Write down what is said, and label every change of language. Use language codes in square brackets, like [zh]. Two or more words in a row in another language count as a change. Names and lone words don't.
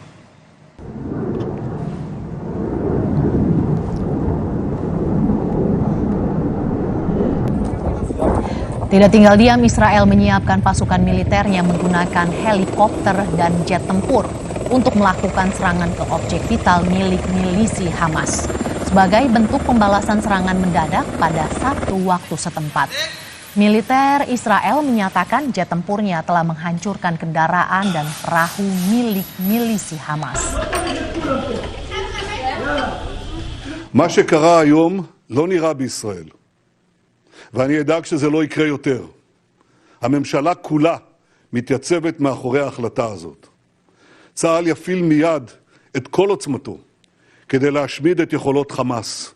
[id] Tidak tinggal diam, Israel menyiapkan pasukan militernya menggunakan helikopter dan jet tempur untuk melakukan serangan ke objek vital milik milisi Hamas. Sebagai bentuk pembalasan serangan mendadak pada Sabtu waktu setempat. Militer Israel menyatakan jet tempurnya telah menghancurkan kendaraan dan perahu milik milisi Hamas. [he] מה שקרה היום לא נראה בישראל, ואני אדאג שזה לא יקרה יותר. הממשלה כולה מתייצבת מאחורי ההחלטה הזאת. צה"ל יפעיל מיד את כל עוצמתו כדי להשמיד את יכולות חמאס.